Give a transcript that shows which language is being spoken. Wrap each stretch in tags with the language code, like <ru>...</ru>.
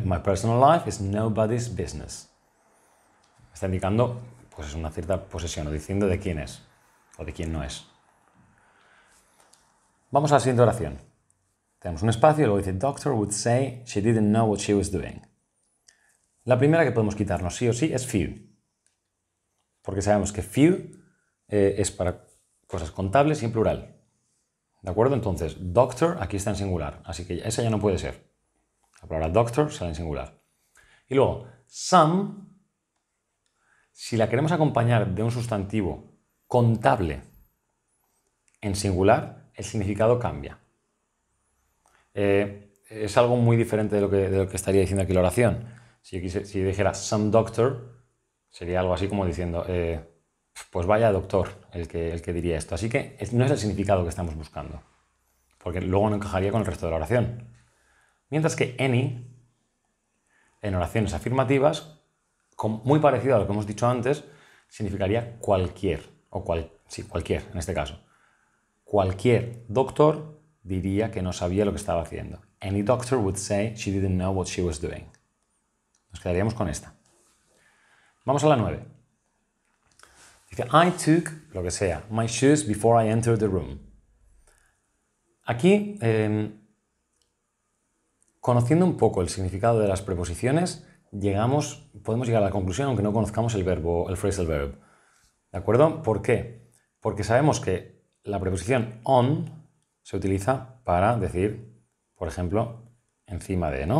<en>My personal life is nobody's business.</en> <es>Está indicando pues, una cierta posesión, o diciendo de quién es o de quién no es. Vamos a la siguiente oración. Tenemos un espacio y luego dice,</es> <en>Doctor would say she didn't know what she was doing.</en> <es>La primera que podemos quitarnos sí o sí es few. Porque sabemos que few es para cosas contables y en plural. ¿De acuerdo? Entonces, doctor aquí está en singular, así que esa ya no puede ser. La palabra doctor sale en singular. Y luego, some, si la queremos acompañar de un sustantivo contable en singular, el significado cambia. Es algo muy diferente de lo que estaría diciendo aquí la oración. Si yo dijera some doctor, sería algo así como diciendo, pues vaya doctor el que diría esto. Así que no es el significado que estamos buscando, porque luego no encajaría con el resto de la oración. Mientras que any, en oraciones afirmativas, muy parecido a lo que hemos dicho antes, significaría cualquier, sí, cualquier en este caso. Cualquier doctor diría que no sabía lo que estaba haciendo.</es> <en>Any doctor would say she didn't know what she was doing.</en> <es>Nos quedaríamos con esta. Vamos a la 9. Dice,</es> <en>I took,</en> <es>lo que sea,</es> <en>my shoes before I entered the room.</en> <es>Aquí, conociendo un poco el significado de las preposiciones, podemos llegar a la conclusión aunque no conozcamos el phrasal verb. ¿De acuerdo? ¿Por qué? Porque sabemos que la preposición on se utiliza para decir, por ejemplo, encima de, ¿no?</es>